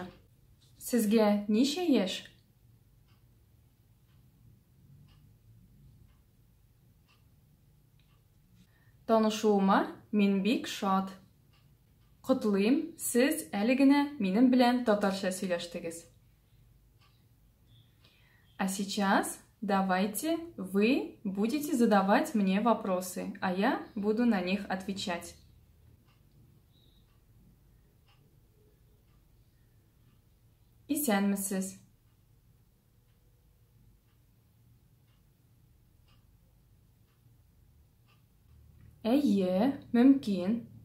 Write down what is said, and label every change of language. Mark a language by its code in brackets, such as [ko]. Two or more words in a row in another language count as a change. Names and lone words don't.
[tt] Сезгә ничә яшь? Танышуыма мин бик шат. Котлыйм, сез әле генә минем белән татарча сөйләштегез. [ru] А сейчас давайте вы будете задавать мне вопросы, а я буду на них отвечать. [tt] Исәнмесез? Әйе, мөмкин.